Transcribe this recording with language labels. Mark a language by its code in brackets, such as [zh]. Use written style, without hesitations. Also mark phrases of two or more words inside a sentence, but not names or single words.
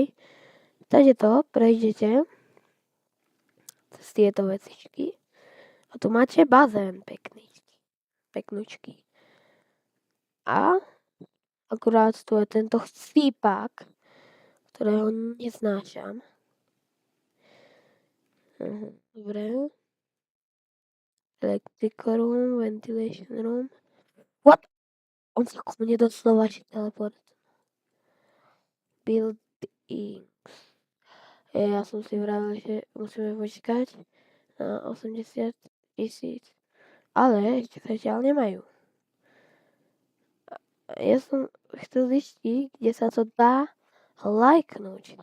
[sk] Tady to prejdete cez tieto vecičky. A tu máte bazén peknúčky. A akurát tu je tento chcípák, ktorého neznášam. Dobre. [en] Electrical room, ventilation room. What? [sk] On sa ku mne doslova teleport. Buildings. Ja som si vravil, že musíme počkať na 80 000. Ale ešte zatiaľ nemajú. Ja som chcel zistiť, kde sa to dá lajknúť.